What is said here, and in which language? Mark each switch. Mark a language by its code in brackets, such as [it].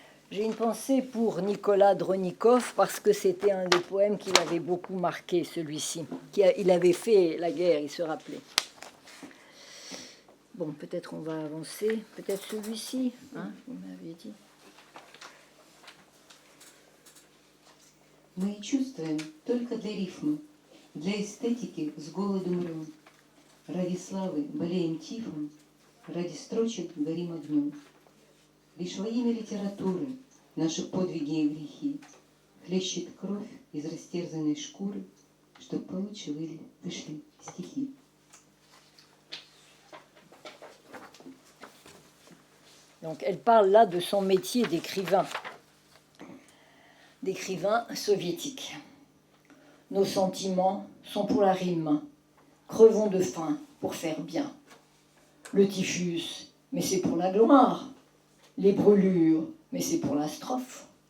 [fr] J'ai une pensée pour Nicolas Dronikov parce que c'était un des poèmes qui l'avait beaucoup marqué, celui-ci. Il avait fait la guerre, il se rappelait. Bon, peut-être on va avancer. Peut-être celui-ci, hein, vous m'avez dit. [ru] Мы чувствуем только для рифмы, для эстетики с голоду мрем. Ради славы болеем тифом, ради строчек горим огнем. Лишь во имя литературы наши подвиги и грехи хлещет кровь из растерзанной шкуры, чтоб получше вышли стихи. [fr] Donc elle parle là de son métier d'écrivain soviétique. Nos sentiments sont pour la rime, crevons de faim pour faire bien. Le typhus, mais c'est pour la gloire. Les brûlures, mais c'est pour la strophe.